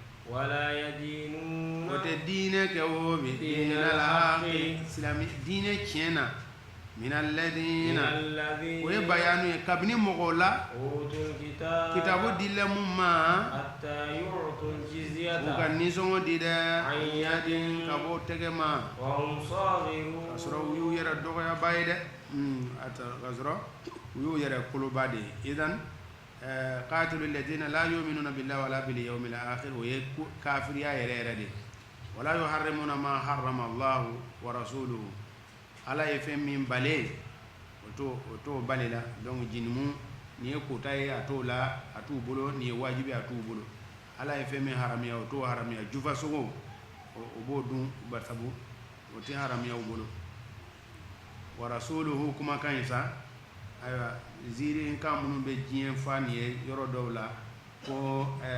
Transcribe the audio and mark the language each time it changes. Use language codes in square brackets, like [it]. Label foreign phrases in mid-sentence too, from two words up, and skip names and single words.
[bm] o tɛ diinɛ kɛ o bi diinɛ la silami diinɛ tiɲɛ na [ar] من الذين [bm] o ye bayanu ye kabini mɔgɔw la kitabu dila mun ma u ka nisɔngɔ di dɛ yadin ka bɔ tɛgɛ ma ka sɔrɔ u y'u yɛrɛ dɔgɔyaba ye dɛ ka sɔrɔ u y'u yɛrɛ koloba de ye idan [ar] قاتلوا الذين لا يؤمنون بالله ولا باليوم [bm] akhir o ye kafiriya yɛrɛ yɛrɛ de [ar] ولا يحرمون ما حرم الله ورسوله [bm] ala ye fɛn min bale o t'o bale la donc jinimu ni ye kota ye a t'o la a t'u bolo ni ye wajibi a t'u bolo ala ye fɛn min haramiya o t'o haramiya jufa sogo o b'o dun barisabu o tɛ haramiya u bolo [ar] ورسوله [bm] kumakan ye sa ayiwa ziiri kan minnu bɛ diɲɛ fa nin ye yɔrɔ dɔw la ko